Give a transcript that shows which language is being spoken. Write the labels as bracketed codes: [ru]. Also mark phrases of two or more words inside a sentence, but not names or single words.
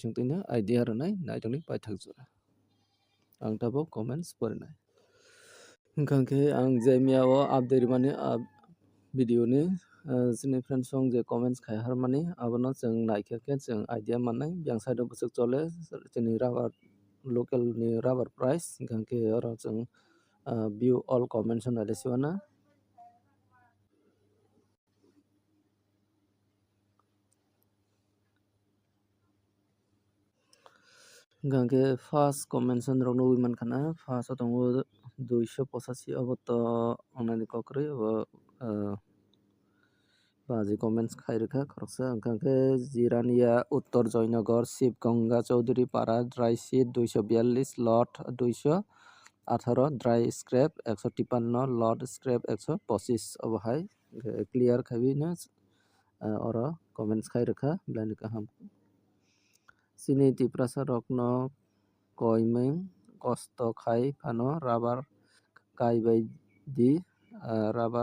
[trp] bising tini idea rwnai nai tongnai paithak jora ang tabuk comments porinai hingkhe ang je miya o update mani video ni chini friends song je comments khaiharmani abono chong naikha khe chong idea mannai yang side o bwsuk chole chini [en] rubber local [trp] ni [en] rubber price [trp] hingkhe oro chong [en] view all comments [trp] hono siwana hingkhe [en] first comments [trp] rok nugui mankhana first o tongo 285 abo to ongnani kokrui abo baji comments khairwkha khoroksa hingkhe jirania uttor joynagar shiv ganga chaudhuri para [en] dry sheet [trp] 242 lot 218 [en] dry scrap [trp] 153 [en] lot scrap [trp] 125 abo hai clear khabi no oro comments khairwkha blai kaham chini tiprasa rok no koimeng kosto khai phano rubber kaibai di rubber